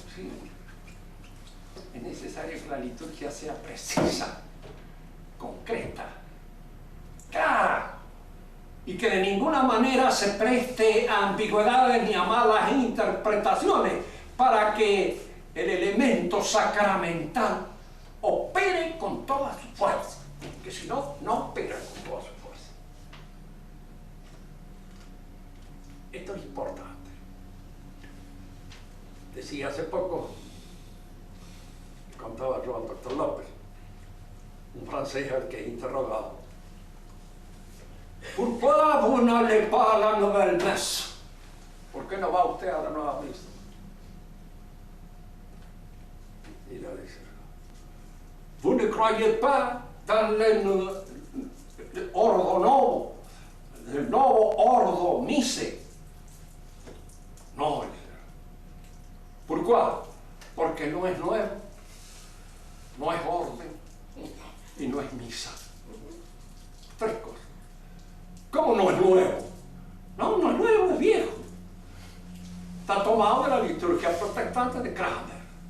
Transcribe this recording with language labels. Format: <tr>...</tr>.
<es>Sí, es necesario que la liturgia sea precisa, concreta, clara, y que de ninguna manera se preste a ambigüedades ni a malas interpretaciones para que el elemento sacramental opere con toda su fuerza, que si no, no opera con toda su fuerza. Esto es importante. Decía hace poco, contaba yo al doctor López, un francés al que he interrogado,</es> <fr>Pourquoi vous n'allez pas à la nouvelle messe?</fr> <es>¿Por qué no va usted a la nueva misa? Y le dice,</es> <fr>vous ne croyez pas dans le ordo novo, el nuevo ordo mise?</fr> <es>No, ¿por qué? Porque no es nuevo, no es orden y no es misa. Tres cosas. ¿Cómo no es nuevo? No, no es nuevo, es viejo. Está tomado de la liturgia protestante de Cranmer.</es>